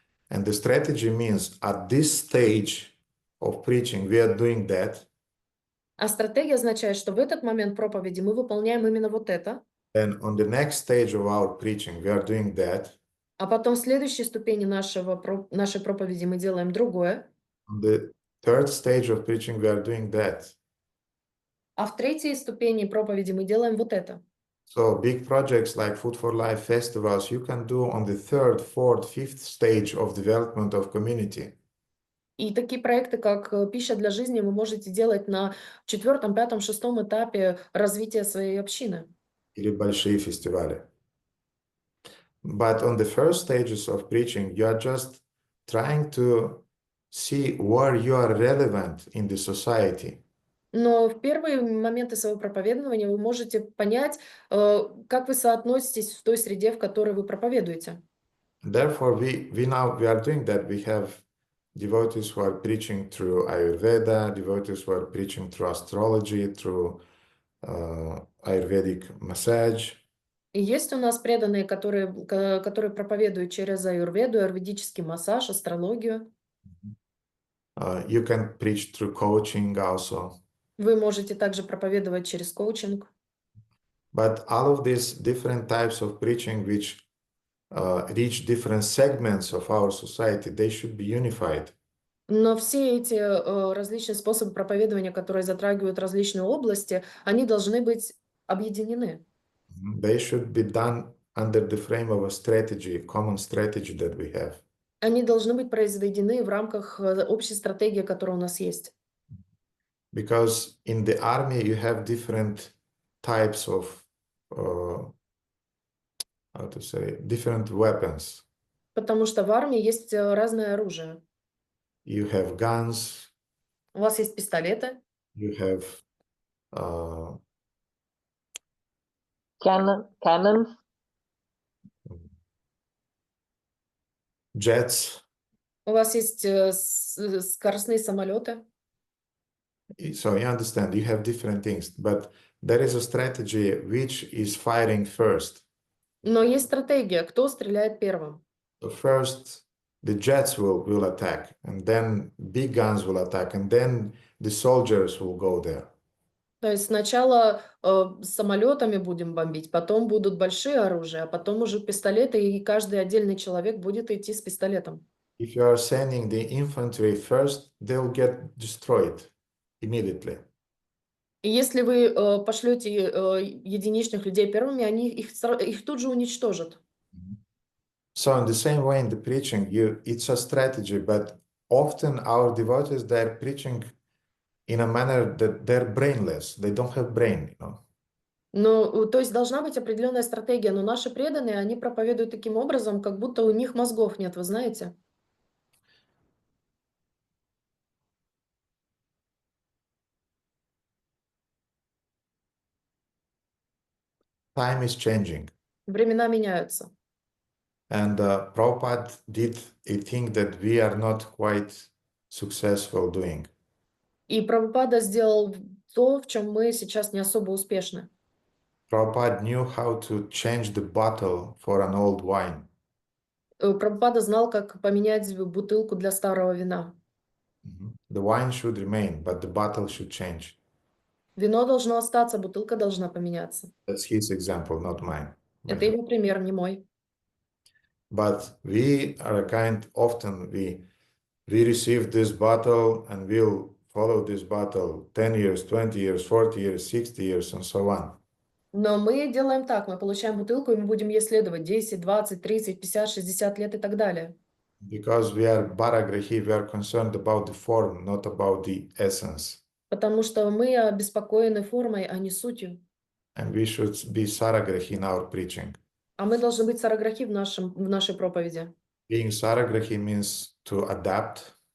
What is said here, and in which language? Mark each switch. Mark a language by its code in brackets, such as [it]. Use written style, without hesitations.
[en] And the strategy means at this stage of preaching, we are doing that. [ru] А стратегия означает, что в этот момент проповеди мы выполняем именно вот это, [en] Then on the next stage of our preaching, we are doing that. [ru] а потом в следующей ступени нашей проповеди мы делаем другое, [en] On the third stage of preaching, we are doing that. [ru] а в третьей ступени проповеди мы делаем вот это. [en] So big projects like Food for Life festivals, you can do on the third, fourth, fifth stage of development of community. [ru] И такие проекты, как «Пища для жизни», вы можете делать на 4., 5., 6. этапе развития своей общины. Или большие фестивали. [en] But on the first stages of preaching, you are just trying to see where you are relevant in the society. [ru] Но в первые моменты своего проповедования вы можете понять, как вы соотноситесь в той среде, в которой вы проповедуете. [en] Therefore, we are doing that. We have devotees who are preaching through Ayurveda, devotees who are preaching through astrology, through Ayurvedic massage. [ru] И есть у нас преданные, которые проповедуют через аюрведу, аюрведический массаж, астрологию. [en] You can preach through coaching also. [ru] Вы можете также проповедовать через коучинг. [en] But all of these different types of preaching which reach different segments of our society, they should be unified. [ru] Но все эти различные способы проповедования, которые затрагивают различные области, они должны быть объединены. [en] They should be done under the frame of a strategy, common strategy that we have. [ru] Они должны быть произведены в рамках общей стратегии, которая у нас есть. [en] Because in the army you have different types of, different weapons. [ru] Потому что в армии есть разное оружие. [en] You have guns. [ru] У вас есть пистолеты. [en] You have Cannons. Jets. [ru] У вас есть скоростные самолеты. [en] So you understand, you have different things, but there is a strategy which is firing first. [ru] Но есть стратегия, кто стреляет первым. [en] So first, the jets will attack, and then big guns will attack, and then the soldiers will go there. [ru] То есть сначала самолетами будем бомбить, потом будут большие оружия, а потом уже пистолеты, и каждый отдельный человек будет идти с пистолетом. [en] If you are sending the infantry first, they'll get destroyed immediately. [ru] И если вы пошлете единичных людей первыми, они их тут же уничтожат. [en] So in the same way in the preaching, it's a strategy, but often our devotees, they're preaching in a manner that they're brainless. They don't have brain, you know. [ru] Ну, то есть должна быть определенная стратегия, но наши преданные, они проповедуют таким образом, как будто у них мозгов нет, вы знаете? [en] Time is changing. [ru] Времена меняются. [en] And Prabhupada did a thing that we are not quite successful doing. [ru] И Прабхупада сделал то, в чем мы сейчас не особо успешны. [en] Prabhupada knew how to change the bottle for an old wine. [ru] Прабхупада знал, как поменять бутылку для старого вина. [en] The wine should remain, but the bottle should change. [ru] Вино должно остаться, бутылка должна поменяться. [en] That's his example, not mine. [ru] Это его пример, не мой. [en] But we are often we receive this bottle and we'll follow this bottle 10 years, 20 years, 40 years, 60 years, and so on. [ru] Но мы делаем так, мы получаем бутылку, и мы будем ей следовать 10, 20, 30, 50, 60 лет и так далее. [en] Because we are bharagrahi, we are concerned about the form, not about the essence. [ru] Потому что мы обеспокоены формой, а не сутью. [en] And we should be saragrahi in our preaching. [ru] А мы должны быть сараграхи в нашей проповеди. [en] Being saragrahi means to adapt,